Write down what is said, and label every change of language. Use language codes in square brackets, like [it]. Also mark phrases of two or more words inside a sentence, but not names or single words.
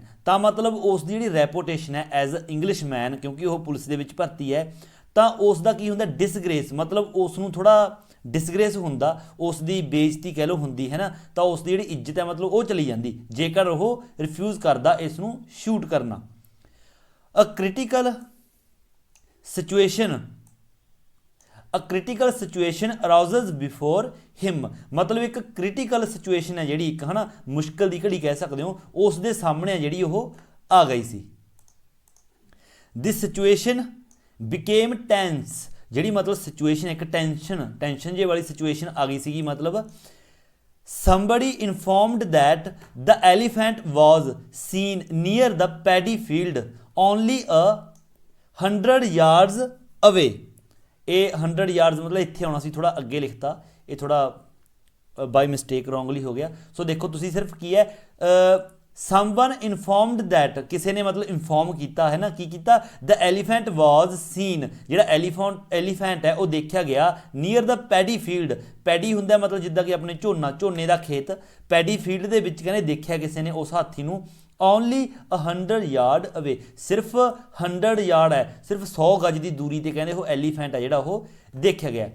[pa] ਤਾਂ ਮਤਲਬ ਉਸ ਦੀ ਜਿਹੜੀ ਰੈਪੂਟੇਸ਼ਨ ਹੈ [en] as Englishman, [pa] ਕਿਉਂਕਿ ਉਹ ਪੁਲਿਸ ਦੇ ਵਿੱਚ ਭਰਤੀ ਹੈ, ਤਾਂ ਉਸ ਦਾ ਕੀ ਹੁੰਦਾ ਡਿਸਗ੍ਰੇਸ, ਮਤਲਬ ਉਸ ਨੂੰ ਥੋੜ੍ਹਾ ਡਿਸਗ੍ਰੇਸ ਹੁੰਦਾ, ਉਸ ਦੀ ਬੇਇੱਜ਼ਤੀ ਕਹਿ ਲਓ ਹੁੰਦੀ ਹੈ ਨਾ, ਤਾਂ ਉਸ ਦੀ ਜਿਹੜੀ ਇੱਜ਼ਤ ਹੈ ਮਤਲਬ ਉਹ ਚਲੀ ਜਾਂਦੀ ਜੇਕਰ ਉਹ ਰਿਫਿਊਜ਼ ਕਰਦਾ ਇਸ ਨੂੰ ਸ਼ੂਟ ਕਰਨਾ। [en] A critical situation arises before him [pa] ਮਤਲਬ ਇੱਕ [en] critical situation [pa] ਹੈ ਜਿਹੜੀ ਇੱਕ ਹੈ ਨਾ ਮੁਸ਼ਕਿਲ ਦੀ ਘੜੀ ਕਹਿ ਸਕਦੇ ਹੋ, ਉਸ ਦੇ ਸਾਹਮਣੇ ਜਿਹੜੀ ਉਹ ਆ ਗਈ ਸੀ। [en] This situation became tense [pa] ਜਿਹੜੀ ਮਤਲਬ ਸਿਚੁਏਸ਼ਨ ਇੱਕ ਟੈਂਸ਼ਨ ਜੇ ਵਾਲੀ ਸਿਚੁਏਸ਼ਨ ਆ ਗਈ ਸੀਗੀ। [en] ਮਤਲਬ somebody informed that the elephant was seen near the paddy field only 100 yards away। [pa] ਇਹ 100 yards ਮਤਲਬ ਇੱਥੇ ਆਉਣਾ ਸੀ, ਥੋੜਾ ਅੱਗੇ ਲਿਖਤਾ, ਇਹ ਥੋੜਾ [en] by mistake wrongly [pa] ਹੋ ਗਿਆ। ਸੋ ਦੇਖੋ ਤੁਸੀਂ ਸਿਰਫ ਕੀ ਹੈ [en] someone informed that [pa] ਕਿਸੇ ਨੇ ਮਤਲਬ ਇਨਫੋਰਮ ਕੀਤਾ ਹੈ ਨਾ, ਕੀ ਕੀਤਾ [en] the elephant was seen [pa] ਜਿਹੜਾ ਐਲੀਫੈਂਟ ਹੈ ਉਹ ਦੇਖਿਆ ਗਿਆ [en] near the paddy field. [pa] ਪੈਡੀ ਹੁੰਦਾ ਮਤਲਬ ਜਿੱਦਾਂ ਕਿ ਆਪਣੇ ਝੋਨੇ ਦਾ ਖੇਤ, [en] paddy field [pa] ਦੇ ਵਿੱਚ ਕਹਿੰਦੇ ਦੇਖਿਆ ਕਿਸੇ ਨੇ ਉਸ ਹਾਥੀ ਨੂੰ [en] only 100 yard away, [pa] ਸਿਰਫ 100 ਯਾਰਡ ਹੈ, ਸਿਰਫ 100 ਗਜ ਦੀ ਦੂਰੀ ਤੇ ਕਹਿੰਦੇ ਉਹ ਐਲੀਫੈਂਟ ਹੈ ਜਿਹੜਾ ਉਹ ਦੇਖਿਆ ਗਿਆ।